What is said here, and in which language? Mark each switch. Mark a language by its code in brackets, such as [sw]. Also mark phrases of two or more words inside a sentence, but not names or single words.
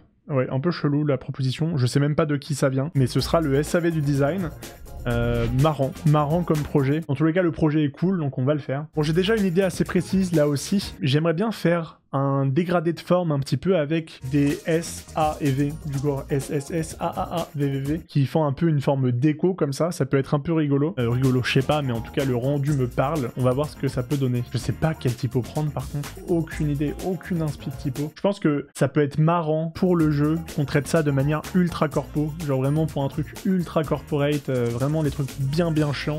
[fr] Ouais, un peu chelou la proposition, je sais même pas de qui ça vient, mais ce sera le SAV du design. Marrant comme projet. En tous les cas, le projet est cool, donc on va le faire. Bon, j'ai déjà une idée assez précise là aussi. J'aimerais bien faire un dégradé de forme un petit peu avec des S, A et V, du coup S, S, S, A, A, A, V, V, V, qui font un peu une forme d'écho comme ça peut être un peu rigolo. Rigolo, je sais pas, mais en tout cas, le rendu me parle. On va voir ce que ça peut donner. Je sais pas quel typo prendre, par contre. Aucune idée, aucune inspi de typo. Je pense que ça peut être marrant pour le jeu, qu'on traite ça de manière ultra corpo, genre vraiment pour un truc ultra corporate, vraiment les trucs bien chiants.